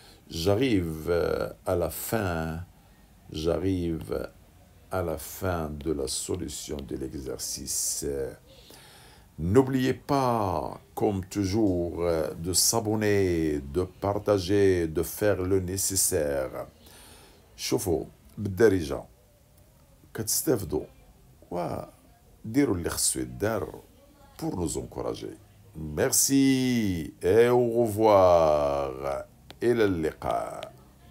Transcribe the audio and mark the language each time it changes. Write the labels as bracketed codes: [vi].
[fr] J'arrive à la fin. J'arrive à la fin de la solution de l'exercice. N'oubliez pas, comme toujours, de s'abonner, de partager, de faire le nécessaire. [ar] شوفوا بالدارجة كتستافدوا وديروا اللي خصو يدار [fr] pour nous encourager. Merci et au revoir. [ar] إلى اللقاء.